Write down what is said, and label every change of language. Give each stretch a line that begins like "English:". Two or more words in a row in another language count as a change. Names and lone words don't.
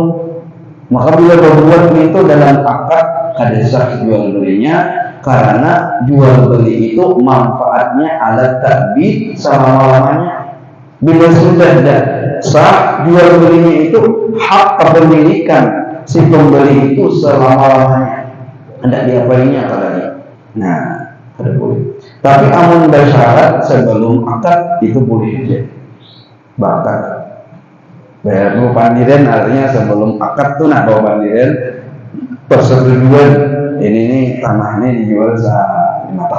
Indonesian: Maka bila berbuat itu dalam akad kada sah jual belinya, karena jual beli itu manfaatnya alat ta'bid selama-lamanya. Bila sudah sah jual belinya itu hak kepemilikan si pembeli itu selama-lamanya.
Banjar: Hendak diapainya kalanya. Nah, kada boleh. Tapi amun bersyarat sebelum akad itu boleh aja. Bahkan bayar pandiran artinya sebelum akad tuh bawa pandiran persetujuan ini tanah ini dijual 5 tahun jalan.